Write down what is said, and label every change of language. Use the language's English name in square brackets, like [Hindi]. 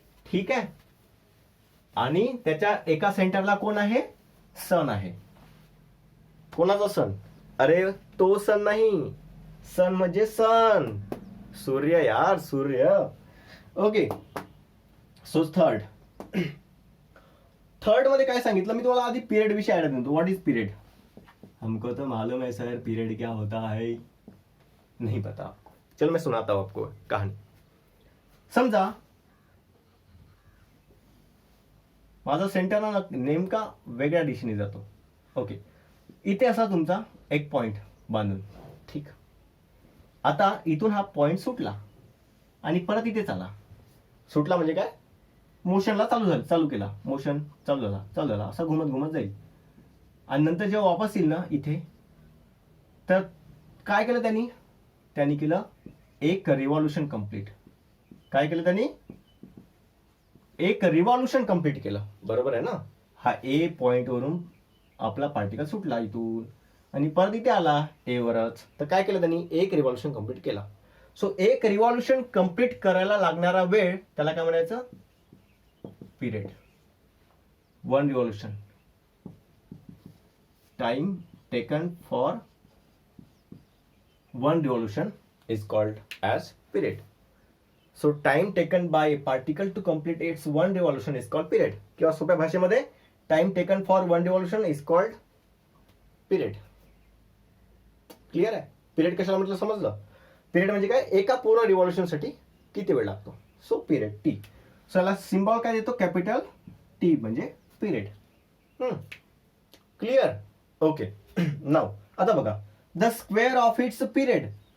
[Marathi] ठीक आहे, आणि त्याच्या एका सेंटरला कोण आहे, सन आहे. कोणाचा सन, अरे तो सन नाही, सन म्हणजे सन, सूर्य यार, सूर्य. ओके, सो थर्ड मध्ये काय सांगितलं मी तुम्हाला, आधी पिरियड विषय ऍड करतो. [English] what is period, [Hindi] हमको तो मालूम है सर पीरियड क्या होता है, नहीं पता आपको, चलो मैं सुनाता हूं आपको कहानी. [Marathi] समजा माझा सेंटर ना नेमका वेगळ्या दिशेने जातो. ओके, इथे असा तुमचा एक पॉइंट बांधून. ठीक, आता इथून हा पॉइंट सुटला आणि परत इथेच आला. सुटला म्हणजे काय, मोशनला चालू केला, मोशन चालू झाला असं घुमत घुमत जाईल. आणि नंतर जेव्हा वापस येईल ना इथे, तर काय केलं त्यांनी केलं एक रिव्हॉल्युशन कंप्लीट. काय केलं त्यांनी, एक रिव्हॉल्युशन कंप्लीट केलं. बरोबर आहे ना. हा ए पॉइंट वरून आपला पार्टिकल सुटला इथून आणि परत इथे आला ए वरच. तर काय केलं त्यांनी, एक रिव्हॉल्युशन कंप्लीट केला. सो एक रिव्हॉल्युशन कंप्लीट करायला लागणारा वेळ त्याला काय म्हणायचं, period. [English] One revolution, time taken for one revolution is called as period. So time taken by a particle to complete its one revolution is called period. [Marathi] किंवा सोप्या भाषेमध्ये [English] time taken for one revolution is called period. [Marathi] Clear आहे. Period कशाला म्हटलं समजलं. Period म्हणजे काय, एका पूर्ण रिव्हॉल्युशन साठी किती वेळ लागतो. So period T. सो याला सिम्बॉल काय देतो, कॅपिटल टी म्हणजे पिरियड. क्लिअर. ओके, नाव आता बघा, [English] The square of its period.